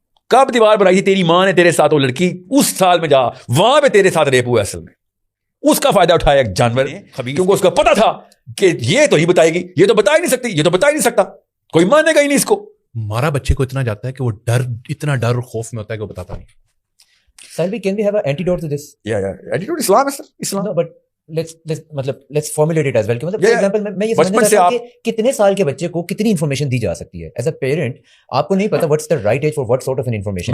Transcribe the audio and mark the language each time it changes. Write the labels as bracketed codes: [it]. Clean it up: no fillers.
[ur] کب دیوار بنائی تھی تیری ماں نے تیرے ساتھ, وہ لڑکی اس سال میں جا, وہاں پہ تیرے ساتھ ریپ ہوا اصل میں. اس کا فائدہ اٹھایا ایک جانور, کیونکہ اس کو پتا تھا کہ یہ تو ہی بتائے گی, یہ تو بتا ہی نہیں سکتی, یہ تو بتا ہی نہیں سکتا, کوئی مانے گا ہی نہیں اس کو. مارا بچے کو اتنا جاتا ہے کہ وہ اتنا ڈر اور خوف میں ہوتا ہے کہ وہ بتاتا نہیں. [en] Salvi, can we have an antidote to this? Yeah. Antidote Islam is Islam. No, but let's formulate it as well. [ur] For example, میں یہ سمجھنا چاہتا ہوں کہ کتنے سال کے بچے کو کتنی انفارمیشن دی جا سکتی ہے ایز اے پیرنٹ. آپ کو نہیں پتا [en] what's the right age for what sort of an information.